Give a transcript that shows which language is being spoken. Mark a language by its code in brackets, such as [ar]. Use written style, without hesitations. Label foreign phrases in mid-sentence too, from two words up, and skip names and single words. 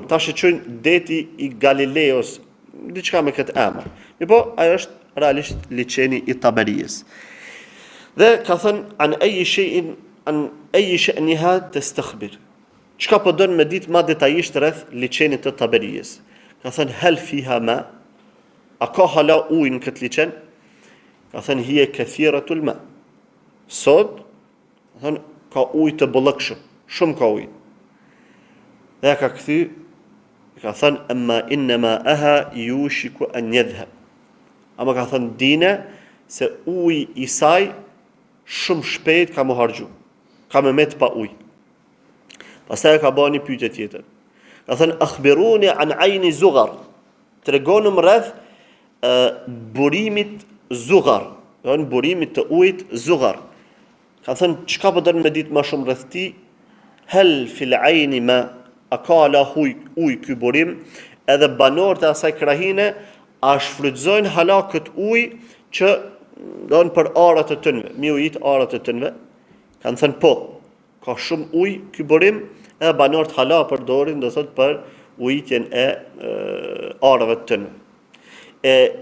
[sq] Tash e quajnë deti i Galileos, diçka me këtë emër. Po ajo është realisht liçeni i Tabarijës. Dhe ka thënë [ar] عن أي شأنها تستخبر. [sq] Çka po don me ditë më detajisht rreth liçenit të Tabarijës? Ka thënë [ar] هل فيها ماء, [sq] a ka hala ujë në këtë liçen? Ka thënë [ar] هي كثيرة الماء. [sq] Sot, ka thënë ka ujë të bollëkshëm, shumë ka ujë. Dhe ka kthy, ka thënë [ar] أما إنما ماءها يوشك أن يذهب. [sq] Ama ka thënë dine se uji i saj shumë shpejt ka më harxhu, ka më met pa ujë. Pastaj ka bënë një pyetje tjetër. Ka thënë [ar] أخبروني عن عين زغر. [sq] Tregonëm rreth burimit zughar, do të burimit të ujit zughar. Ka thënë çka po don me ditë më shumë rreth ti? [ar] هل في العين ماء, [sq] a ka la ujë ky burim? Edhe banorët e asaj krahine a shfrytëzojnë hala kët ujë që don për arat e tyre, mi ujit arat e tyre? Kanë thënë po, ka shumë ujë ky burim, edhe banorët hala përdorin do thot për ujitjen e arave të tyre.